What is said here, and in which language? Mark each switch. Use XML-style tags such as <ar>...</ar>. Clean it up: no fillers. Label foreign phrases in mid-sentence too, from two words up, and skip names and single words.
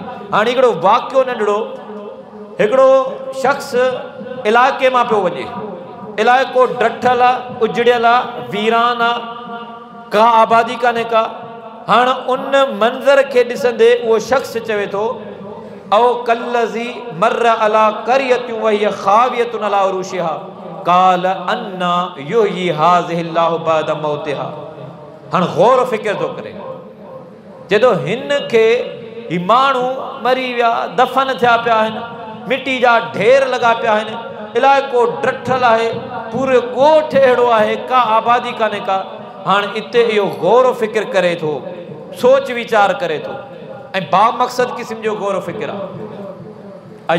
<sd>हाणे हिकिड़ो वाक़ियो नंढड़ो, हिकिड़ो शख़्स इलाइक़े मां पियो वञे, इलाइक़ो ॾठल आहे, उजड़ियल आहे, वीरान आहे, का आबादी कान्हे का। हाणे उन मंज़र खे ॾिसंदे उहो शख़्स चवे थो,</sd> <ar>أو كالذي مر على قرية وهي خاوية على عروشها قال أنى يحيي هذه الله بعد موتها.</ar> <sd>हाणे गौर फ़िक्र थो करे, जॾो हिन खे ही माण्हू मरी विया, दफ़न थिया पिया आहिनि, मिटी जा ढेर लॻा पिया आहिनि, इलाइक़ो ॾठल आहे, पूरे ॻोठ अहिड़ो आहे, का आबादी कान्हे का। हाणे हिते इहो गौर फ़िक्र करे थो, सोच वीचार करे थो, ऐं बामक़सद क़िस्म जो गौर फ़िक्र आहे।</sd>